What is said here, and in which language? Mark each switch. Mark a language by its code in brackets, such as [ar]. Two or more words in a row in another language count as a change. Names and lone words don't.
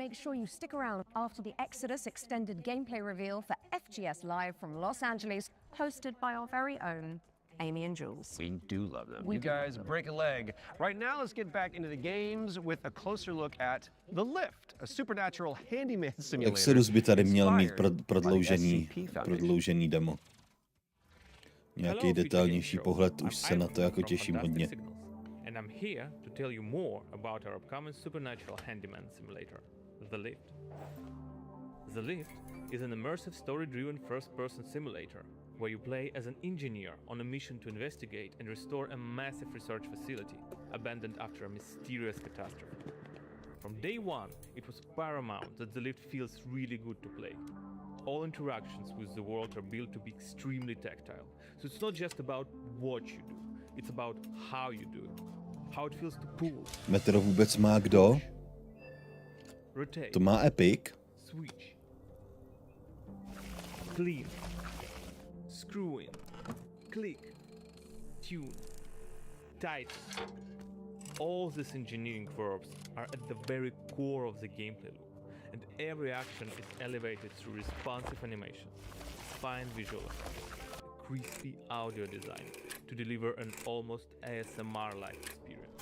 [en] Make sure you stick around after the Exodus Extended gameplay reveal for FGS Live from Los Angeles, hosted by our very own Amy and Jules. We do love them. You guys break a leg. Right now, let's get back into the games with a closer look at The Lift, a supernatural handyman simulator. [cs] Exodus by tady měl mít prodloužený demo. Nějaký detailnější pohled, už se na to jako těším hodně. [en] And I'm here to tell you more about our upcoming supernatural handyman simulator, The Lift. The Lift is an immersive story-driven first-person simulator where you play as an engineer on a mission to investigate and restore a massive research facility abandoned after a mysterious catastrophe. From day one, it was paramount that the lift feels really good to play. All interactions with the world are built to be extremely tactile, so it's not just about what you do, it's about how you do it, how it feels to pull. [cs] Metro vůbec má kdo? [en] Rotate. [cs] To má Epic. [en] Switch. Clean. Screw in, click, tune, tighten. All these engineering verbs are at the very core of the gameplay loop, and every action is elevated through responsive animations, fine visual effects, crispy audio design to deliver an almost ASMR-like experience.